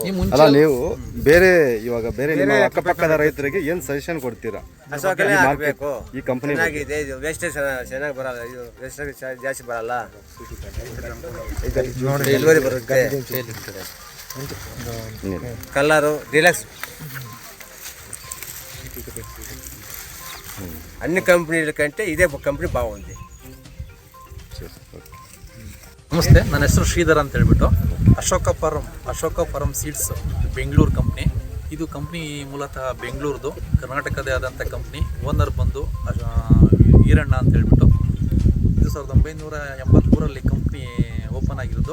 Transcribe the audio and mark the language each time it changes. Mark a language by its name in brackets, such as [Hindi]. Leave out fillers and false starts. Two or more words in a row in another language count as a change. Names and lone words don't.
[Kannada] ಅಲ್ಲ, ನೀವು ಬೇರೆ ನಿಮ್ಮ ಅಕ್ಕಪಕ್ಕದ ರೈತರಿಗೆ ಏನು ಸಜೆಷನ್ ಕೊಡ್ತೀರಾ? ಅಶೋಕನೇ ಹಾಕ್ಬೇಕು, ಈ ಕಂಪನಿ ಚೆನ್ನಾಗಿದೆ. ಇದು ವೇಸ್ಟೇಜ್ ಚೆನ್ನಾಗಿ ಬರಲ್ಲ, ಇದು ವೇಸ್ಟೇಜ್ ಜಾಸ್ತಿ ಬರಲ್ಲ, ಇಳುವರಿ ಬರುತ್ತೆ, ಕಲರು ಡಿಲಕ್ಸ್. [Telugu] అన్ని కంపెనీల కంటే ఇదే కంపెనీ బాగుంది. [Kannada] ನಮಸ್ತೆ, ನನ್ನ ಹೆಸರು ಶ್ರೀಧರ್ ಅಂತ ಹೇಳ್ಬಿಟ್ಟು. ಅಶೋಕ ಫಾರಂ ಸೀಡ್ಸ್ ಬೆಂಗಳೂರು ಕಂಪ್ನಿ. ಇದು ಕಂಪ್ನಿ ಮೂಲತಃ ಬೆಂಗಳೂರದು, ಕರ್ನಾಟಕದೇ ಆದಂಥ ಕಂಪ್ನಿ. ಓನರ್ ಬಂದು ಈರಣ್ಣ ಅಂತ ಹೇಳ್ಬಿಟ್ಟು. ಇದು 1983ರಲ್ಲಿ ಕಂಪ್ನಿ ಓಪನ್ ಆಗಿರೋದು.